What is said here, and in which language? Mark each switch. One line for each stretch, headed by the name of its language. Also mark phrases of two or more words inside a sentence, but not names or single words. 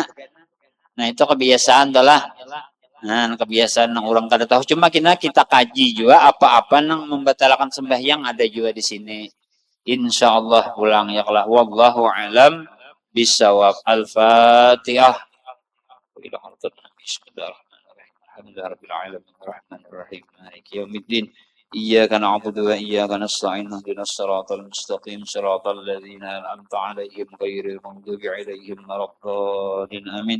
Banjar: Nah, itu kebiasaan tuh lah. Nah, kebiasaan yang orang kada tahu. Cuma kita kaji juga apa-apa yang membatalkan sembahyang ada juga di sini.
Arabic: إن شاء الله
Banjar: pulang ya Allah.
Arabic: والله أعلم بالصواب الفاتحة. بسم الله الرحمن الرحيم الحمد لله رب العالمين. الرحمن الرحيم مالك يوم الدين. إياك نعبد وإياك نستعين اهدنا الصراط المستقيم صراط الذين أنعمت عليهم غير المغضوب عليهم ولا الضالين آمين.